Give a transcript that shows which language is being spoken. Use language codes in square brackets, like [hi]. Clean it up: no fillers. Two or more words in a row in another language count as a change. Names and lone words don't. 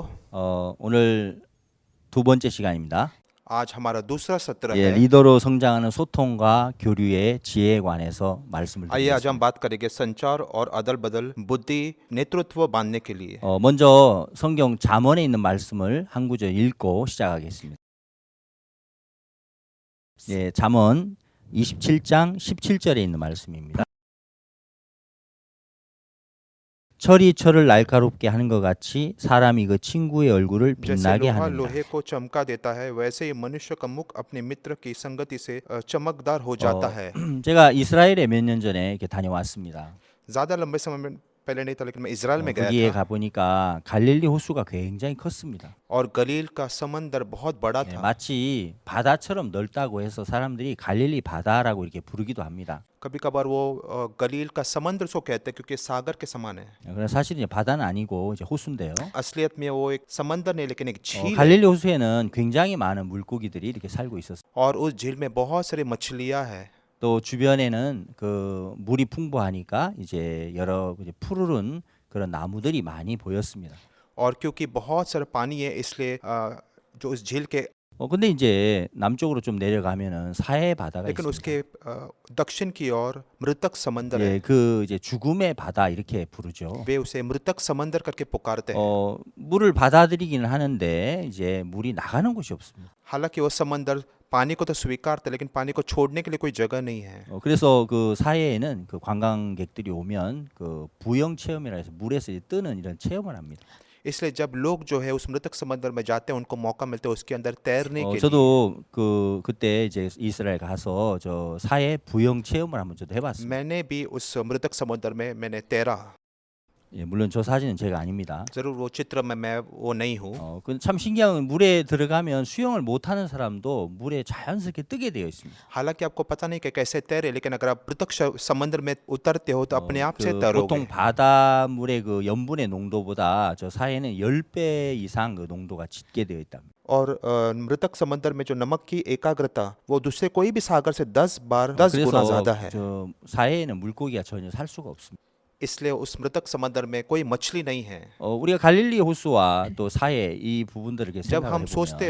[ko] 오늘 두 번째 시간입니다. [hi] आज हमारा दूसरा सत्र [ko] 예, [hi] है। [ko] 리더로 성장하는 소통과 교류의 지혜에 관해서 말씀을 [hi] आइए आज हम [ko] 드리겠습니다. [hi] बात करेंगे संचार और अदल बदल बुद्धि नेतृत्व बांधने के लिए। [ko] 먼저 성경 잠언에 있는 말씀을 한 구절 읽고 시작하겠습니다. 예, 잠언 27장 17절에 있는 말씀입니다. 철이 철을 날카롭게 하는 것 같이 사람이 그 친구의 얼굴을 [hi] जैसे [ko] 빛나게 [hi] लोहा [ko] 하는다. [hi] लोहे को चमका देता है, वैसे ही मनुष्य का मुख अपने मित्र की संगति से चमकदार हो जाता है। [ko] 제가 이스라엘에 몇 년 전에 이렇게 다녀왔습니다. [hi] ज्यादा लंबे समय में पहले नहीं था, लेकिन मैं इजराइल में गया [ko] 거기에 [hi] था [ko] 가보니까 갈릴리 호수가 굉장히 컸습니다. [hi] और गलील का समंदर बहुत बड़ा [ko] 예, [hi] था। [ko] 마치 바다처럼 넓다고 해서 사람들이 갈릴리 바다라고 이렇게 부르기도 합니다. [hi] कभी कभार वो गलील का समंदर सो कहते हैं क्योंकि सागर के समान है। [ko] 그러나 사실 이제 바다는 아니고 이제 호수인데요. [hi] असलियत में वो एक समंदर नहीं, लेकिन एक झील है। [ko] 갈릴리 호수에는 굉장히 많은 물고기들이 이렇게 살고 있었어요. [hi] और उस झील में बहुत सारी मछलियां हैं। [ko] 또 주변에는 그 물이 풍부하니까 이제 여러 이제 푸르른 그런 나무들이 많이 보였습니다. [hi] और क्योंकि बहुत सारा पानी है, इसलिए जो उस झील के [ko] 근데 이제 남쪽으로 좀 내려가면은 사해 바다가 [hi] लेकिन [ko] 있습니다. [hi] उसके दक्षिण की ओर मृतक समंदर है। [ko] 예, 그 이제 죽음의 바다 이렇게 부르죠. [hi] वे उसे मृतक समंदर करके पुकारते हैं। [ko] 물을 받아들이기는 하는데 이제 물이 나가는 곳이 없습니다. [hi] हालांकि वो समंदर पानी को तो स्वीकारते, लेकिन पानी को छोड़ने के लिए कोई जगह नहीं है। [ko] 그래서 그 사해에는 그 관광객들이 오면 그 부영 체험이라 해서 물에서 이제 뜨는 이런 체험을 합니다. [hi] इसलिए जब लोग जो है उस मृतक समंदर में जाते हैं, उनको मौका मिलता है उसके अंदर तैरने के लिए। [ko] 저도 그때 이제 이스라엘 가서 저 사해 부영 체험을 한번 저도 해봤습니다. [hi] मैंने भी उस मृतक समंदर में मैंने तैरा। [ko] 예, 물론 저 사진은 제가 아닙니다. [hi] जरूर वो चित्र में मैं वो नहीं हूँ। [ko] 참 신기한 건 물에 들어가면 수영을 못하는 사람도 물에 자연스럽게 뜨게 되어 있습니다. [hi] हालांकि आपको पता नहीं कि कैसे तैरे, लेकिन अगर आप मृतक समंदर में उतरते हो तो अपने आप से [ko] 그 [hi] तैरोगे। [ko] 보통 바닷물의 그 염분의 농도보다 저 사해는 10배 이상 그 농도가 짙게 되어 있답니다. [hi] और मृतक समंदर में जो नमक की एकाग्रता वो दूसरे कोई भी सागर से 10 गुना [ko] 그래서 [hi] ज्यादा है। [ko] 저 사해에는 물고기가 전혀 살 수가 없습니다. [hi] इसलिए उस मृतक समंदर में कोई मछली नहीं है। [ko] 우리가 갈릴리 호수와 또 사해 이 부분들을 이렇게 [hi] जब [ko] 생각해 [hi] हम सोचते